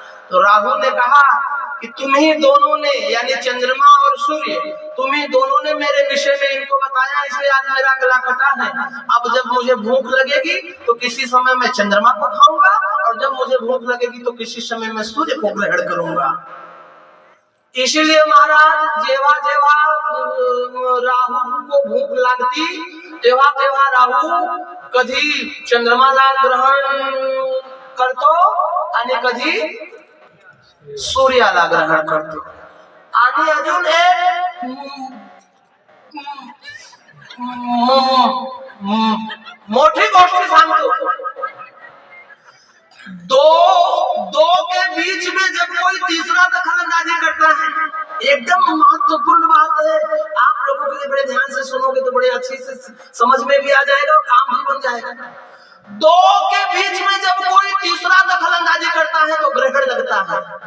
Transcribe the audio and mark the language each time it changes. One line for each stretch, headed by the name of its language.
Hindi: तो राहु ने कहा कि तुम ही दोनों ने, यानी चंद्रमा और सूर्य, तुम ही दोनों ने मेरे विषय में इनको बताया, इसलिए आज मेरा गला कटा है. अब जब मुझे भूख लगेगी तो किसी समय मैं चंद्रमा को खाऊंगा, और जब मुझे भूख लगेगी तो किसी समय मैं सूर्य को ग्रहण करूंगा.
Marathi: इसीलिए महाराज, जेवा जेवा राहु को भूक लागती तेव्हा तेव्हा राहु कधी चंद्रमाला ग्रहण करतो आणि कधी सूर्याला ग्रहण करतो. आणि अजून एक मोठी गोष्ट सांगतो.
Hindi: दो के बीच में जब कोई तीसरा दखल अंदाजी करता है, एकदम महत्वपूर्ण बात है, आप लोगों के लिए बड़े ध्यान से सुनोगे तो बड़े अच्छे से समझ में भी आ जाएगा और काम भी बन जाएगा. दो के बीच में जब कोई तीसरा दखल अंदाजी करता है तो ग्रहण लगता है.